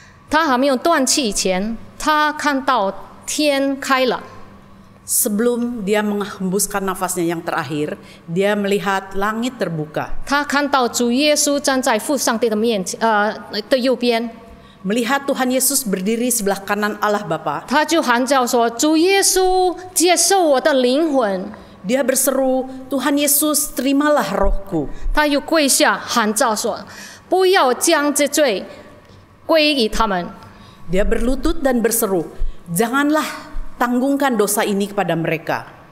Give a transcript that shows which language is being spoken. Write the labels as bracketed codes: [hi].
[zh] 他还没有断气以前，他看到天开了。 [id] sebelum dia menghembuskan nafasnya yang terakhir, dia melihat langit terbuka. [zh] 他看到主耶稣站在父上帝的的右边， [id] melihat Tuhan Yesus berdiri sebelah kanan Allah Bapa, [zh] 他就喊叫说：“主耶稣，接受我的灵魂。” [id] dia berseru, Tuhan Yesus terimalah rohku. [zh] 他又跪下喊叫说：“不要将这罪归于他们。” [id] Dia berlutut dan berseru, janganlah tanggungkan dosa ini kepada mereka.